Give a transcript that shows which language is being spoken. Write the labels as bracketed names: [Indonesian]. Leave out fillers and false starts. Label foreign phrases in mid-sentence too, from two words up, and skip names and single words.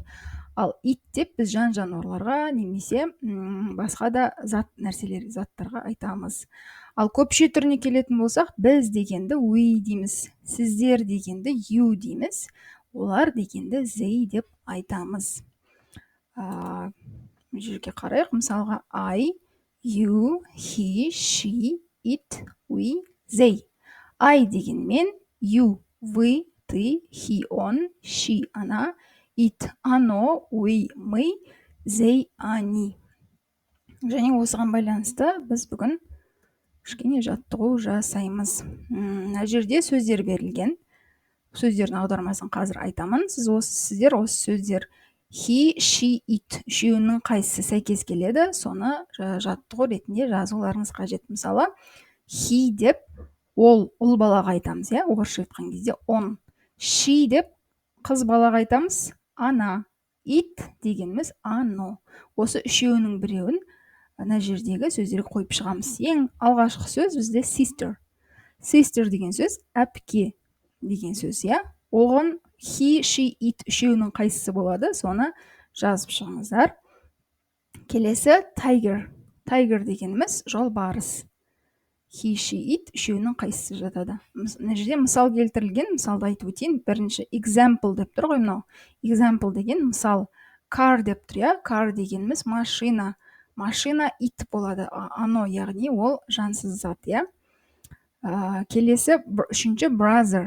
[Kazakh] Ал ит деп біз жан жануарларға немесе басқа да заттарға айтамыз. Ал көпше түріне келетін болсақ, біз дегенді we дейміз, сіздер дегенді you дейміз, олар дегенді they деп айтамыз. Жерге қарайық, мысалға [English] I, you, he, she, it, we, they. [Kazakh] I деген мен, you, [Russian] вы, ты, he, он, she, она, it, оно, we, мы, they, они. [Kazakh] Және осыған байланысты біз бүгін кішкене жаттығу жасаймыз. Мына жерде сөздер берілген. Сөздердің аудармасын қазір айтамын. Сіздер осы сөздер [English] he, she, it [Kazakh] үшеуінің қайсысы сәйкес келеді, соны жаттығу ретінде жазуларыңыз қажет. Мысалы, he деп ол ұл балаға айтамыз, орысша айтқан кезде он. She деп қыз балаға айтамыз, ана. It дегеніміз ано. Осы үшеуінің біреуін ана жердегі сөздерге қойып шығамыз. Ең алғашқы сөз бізде sister. Sister деген сөз әпке деген сөз, Оған [English] he, she, it [Kazakh] үшеуінің қайсысы болады, соны жазып шығыңыздар. Келесі tiger. Tiger дегеніміз жолбарыс. [English] He, she, it [Kazakh] үшеуінің қайсысы жатады. Мына жерде мысал келтірілген, мысалды айтып өтейін. Бірінші example деп тұр ғой мынау. Example деген мысал. Car деп тұр, Car дегеніміз машина. Машина it болады. Ано, яғни ол жансыз зат, Келесі үшінші brother.